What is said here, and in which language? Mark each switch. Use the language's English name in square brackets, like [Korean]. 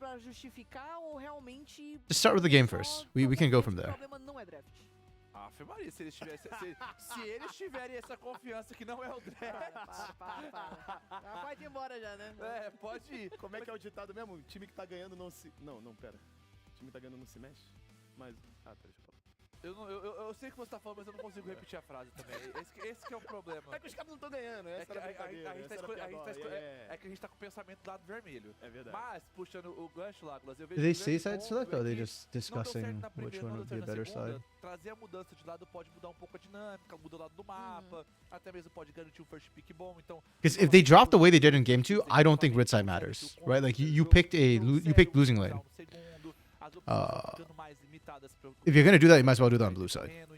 [English] Just start with the game first. We can go from there. [Portuguese] Ave Maria, se eles tiverem essa confiança que não é o draft. Pode ir embora já, né? É, pode ir. Como é que é o ditado mesmo? O time que tá ganhando não se... Não, pera. O time que tá ganhando não se mexe? Mas... Ah, tá, deixa eu falar. Eu sei o que você tá falando, mas eu não consigo repetir a frase também. Esse que é o problema. É que os caras não estão ganhando, é que a gente tá com o pensamento do lado vermelho. É verdade. Mas, puxando o gancho lá, eu vejo... [English] Did they say side select or are they just discussing which one would be a better side? [Portuguese] Trazer a mudança de lado pode mudar um pouco a dinâmica, muda o lado do mapa, até mesmo pode garantir um first pick bom, então... [English] Because if they drop the way they did in game 2, I don't think red side matters, right? Like you picked losing lane. If you're gonna do that, you might as well do that on blue side.